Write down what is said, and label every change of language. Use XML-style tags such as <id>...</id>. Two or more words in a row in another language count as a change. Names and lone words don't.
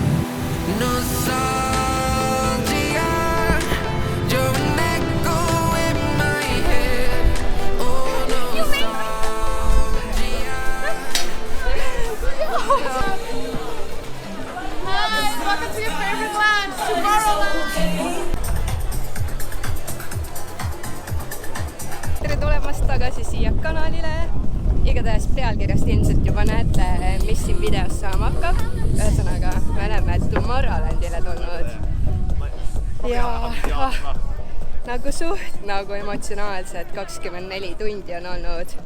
<en>Nostalgia, you're an echo in my head. Oh, nostalgia. Hi, welcome to your favorite lounge, Tomorrowland.</en> <et>Tere tulemast tagasi siia kanalile. Igatahes pealkirjast ilmselt juba näete, mis siin videos saama hakkab. Ühesõnaga, me oleme Tomorrowlandile tulnud. Ja nagu emotsionaalselt 24 tundi on olnud.</et>